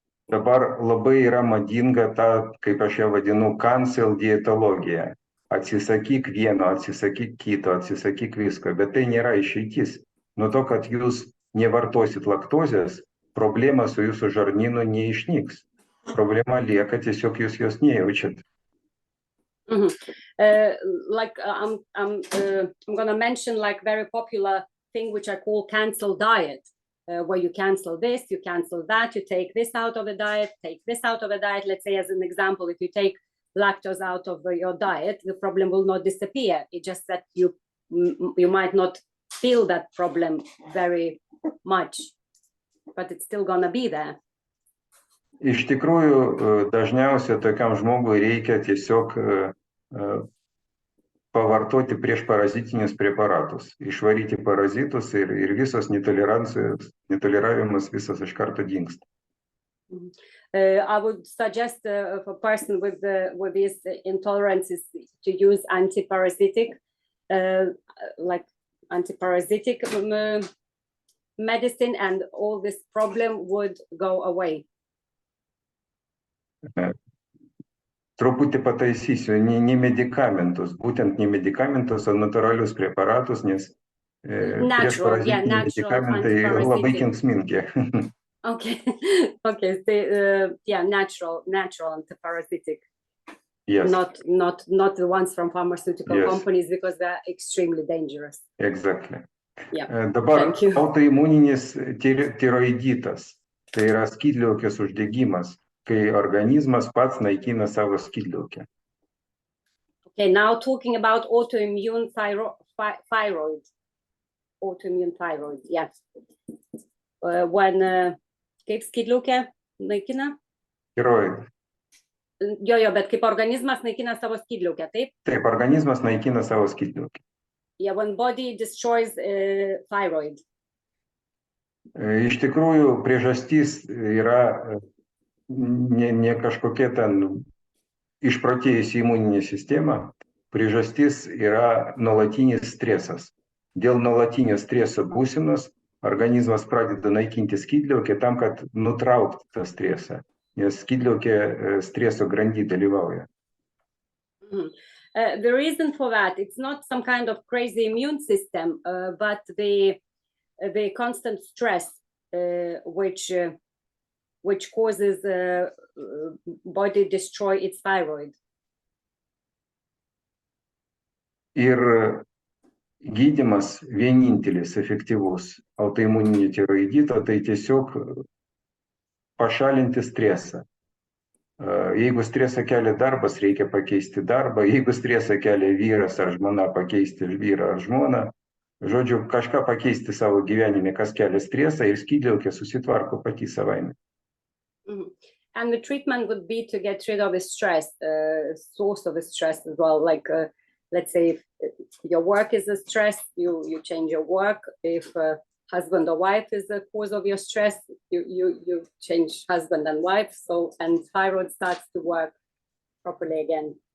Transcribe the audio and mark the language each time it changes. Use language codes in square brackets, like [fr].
[lt] dabar labai yra madinga ta, kaip aš ją vadinu, cancel dietologija. Atsisakyk vieno, atsisakyk kito, atsisakyk visko, bet tai nėra išeitis. Nuo to, kad jūs nevartosit laktozės, problema su jūsų žarnynu neišnyks. Problema lieka, tiesiog jūs jos nejaučiat. [en] I'm gonna mention like very popular thing which I call cancel diet, where you cancel this, you cancel that, you take this out of the diet, take this out of the diet. Let's say as an example, if you take lactose out of your diet, the problem will not disappear. It's just that you might not feel that problem very much, but it's still gonna be there. [lt] Iš tikrųjų, dažniausiai tokiam žmogui reikia tiesiog pavartoti priešparazitinius preparatus, išvaryti parazitus ir visos netoleravimas visas iš karto dingsta. [en] I would suggest for a person with these intolerances to use antiparasitic medicine, and all this problem would go away. [lt] Truputį pataisysiu, ne medikamentus, būtent ne medikamentus, o natūralius preparatus, nes priešparazitiniai medikamentai labai kenksmingi. [en] Okay, okay, natural antiparasitic. Yes. Not the ones from pharmaceutical companies, because they're extremely dangerous. Exactly. Yeah. [lt] Dabar autoimuninis tiroiditas, tai yra skydliaukės uždegimas, kai organizmas pats naikina savo skydliaukę. [en] Okay, now talking about autoimmune thyroid. Autoimmune thyroid, yes. When [lt] kaip skydliaukę naikina? [en] Tiroid. [lt] Jo, bet kaip organizmas naikina savo skydliaukę, taip? Taip, organizmas naikina savo skydliaukę. [en] Yeah, when body destroys thyroid. [lt] Iš tikrųjų, priežastis yra ne kažkokia ten išprotėjusi imuninė sistema, priežastis yra nuolatinis stresas. Dėl nuolatinio streso būsenos organizmas pradeda naikinti skydliaukę tam, kad nutraukti tą stresą, nes skydliaukė streso grandy dalyvauja. [en] The reason for that, it's not some kind of crazy immune system, but the constant stress, which causes body destroy its thyroid. [lt] Ir gydymas vienintelis efektyvus autoimuninio tiroidito, tai tiesiog pašalinti stresą. Jeigu stresą kelia darbas, reikia pakeisti darbą. Jeigu stresą kelia vyras ar žmona, pakeisti vyrą ar žmoną. Žodžiu, kažką pakeisti savo gyvenime, kas kelia stresą, ir skydliaukė susitvarko pati savaime. [en] And the treatment would be to get rid of the stress, source of the stress as well. Like, let's say if your work is a stress, you change your work. If husband or wife is the cause of your stress, you change husband and wife, and thyroid starts to work properly again.